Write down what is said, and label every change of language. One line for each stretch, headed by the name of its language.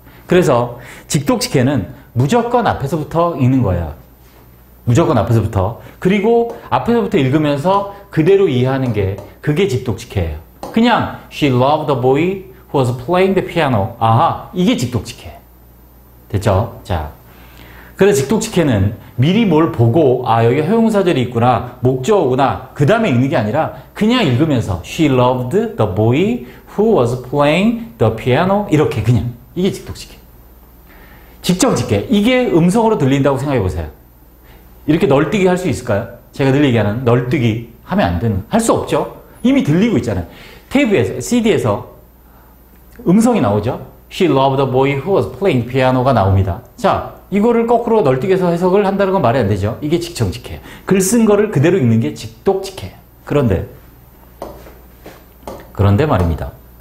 Korean: 그래서 직독직해는 무조건 앞에서부터 읽는 거예요. 무조건 앞에서부터. 그리고 앞에서부터 읽으면서 그대로 이해하는 게 그게 직독직해예요.
English: 그냥 She loved the boy who was playing the piano.
Korean: 아하, 이게 직독직해. 됐죠? 자, 그래서 직독직해는 미리 뭘 보고 여기 허용사절이 있구나, 목적어구나, 그 다음에 읽는 게 아니라 그냥 읽으면서
English: She loved the boy who was playing the piano.
Korean: 이렇게 그냥. 이게 직독직해. 직정직해. 이게 음성으로 들린다고 생각해 보세요. 이렇게 널뛰기 할 수 있을까요? 제가 늘 얘기하는 널뛰기 하면 안 되는. 할 수 없죠? 이미 들리고 있잖아요. 테이프에서, CD에서 음성이 나오죠?
English: She loved the boy who was playing piano가
Korean: 나옵니다. 자, 이거를 거꾸로 널뛰기해서 해석을 한다는 건 말이 안 되죠? 이게 직청직해요. 글 쓴 거를 그대로 읽는 게 직독직해요. 그런데 말입니다.